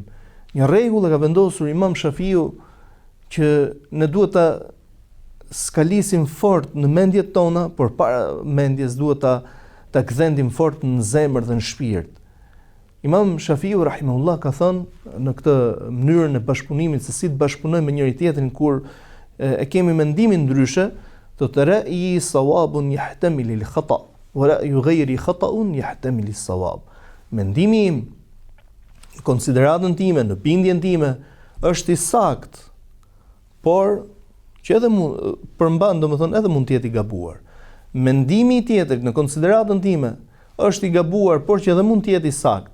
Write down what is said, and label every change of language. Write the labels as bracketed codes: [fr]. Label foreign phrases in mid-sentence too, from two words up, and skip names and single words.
[sq] Një rregull e ka vendosur Imam Shafiu që ne duhet ta skalisim fort në mendjet tona, por para mendjes duhet ta kthendim fort në zemër dhe në shpirt. Imam Shafiu rahimahullah ka thënë në këtë mënyrën e bashkëpunimit se si të bashkëpunojmë me njëri tjetrin kur e kemi mendimin ndryshe, të [ar] رأيي صواب يحتمل الخطأ ورأي غيري خطأ يحتمل الصواب. [sq] Mendimi im, konsideratën time, në bindjen time është i saktë, por që edhe përmban, domethënë edhe mund të jetë i gabuar. Mendimi i tjetrit në konsideratën time është i gabuar, por që edhe mund të jetë i saktë.